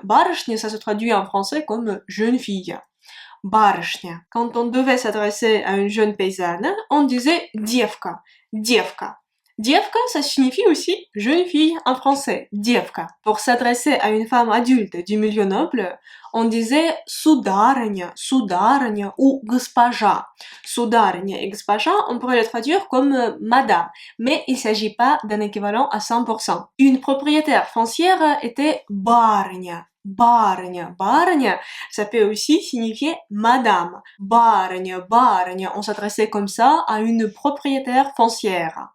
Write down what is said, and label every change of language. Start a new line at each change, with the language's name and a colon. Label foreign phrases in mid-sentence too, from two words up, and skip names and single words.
Russian: Барышня,
French: ça se traduit en français comme jeune fille. Барышня. Quand on devait s'adresser à une jeune paysanne, on disait
Russian: девка, девка. Девка,
French: ça signifie aussi jeune fille en français, девка. Pour s'adresser à une femme adulte du milieu noble, on disait
Russian: сударыня, сударыня
French: ou госпожа. Сударыня et госпожа, on pourrait le traduire comme madame, mais il s'agit pas d'un équivalent à 100%. Une propriétaire foncière était барыня.
Russian: Барыня, барыня,
French: ça peut aussi signifier madame.
Russian: Барыня, барыня,
French: on s'adressait comme ça à une propriétaire foncière.